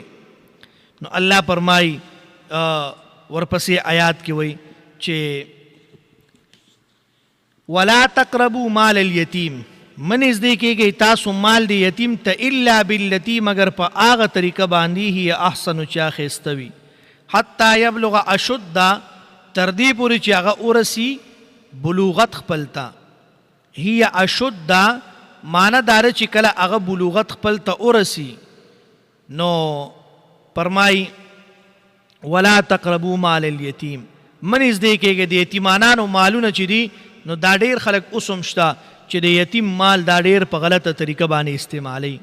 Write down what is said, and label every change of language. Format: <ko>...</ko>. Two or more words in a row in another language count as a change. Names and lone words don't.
<ps>نو الله فرمایي ورپسې آیات کې وایي چې</ps> <ar>ولا تقربوا مال الیتیم،</ar> <ps>منځ دې کېږئ تاسو مال د یتیم ته</ps> <ar>الا باللتی،</ar> <ps>مگر په هغه طریقه باندې</ps> <ar>هي احسن</ar> <ps>چې ښایسته وي،</ps> <ar>حتی یبلغ اشد،</ar> <ps>تر دې پورې چې هغه ورسي بلوغت خپل ته.</ps> <ar>هي اشد</ar> <ps>معنی داره چې کله هغه بلوغت خپل ته ورسي. نو فرمایي</ps> <ar>ولا تقربوا مال الیتیم،</ar> <ps>منځ دې کېږئ د یتیمانانو مالونه چې دي. نو دا ډېر خلک اوس هم شته چې د یتیم مال دا ډېر په غلطه طریقه باندې استعمالوي.</ps>